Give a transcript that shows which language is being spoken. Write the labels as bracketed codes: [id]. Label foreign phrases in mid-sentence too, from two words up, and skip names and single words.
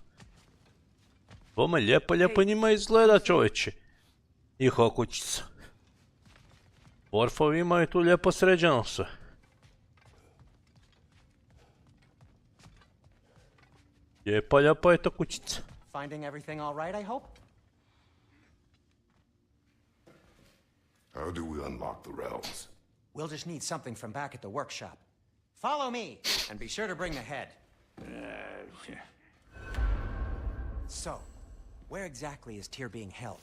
[sr] Bome lijepo njima izgleda čovječe. Njihova kućica. Dvorfovi imaju tu lijepo sređeno sve. Lijepa je to kućica. [en] Finding everything all right, I hope? How do we unlock the realms? We'll just need something from back at the workshop. Follow me, and be sure to bring the head. So, where exactly is Tyr being held?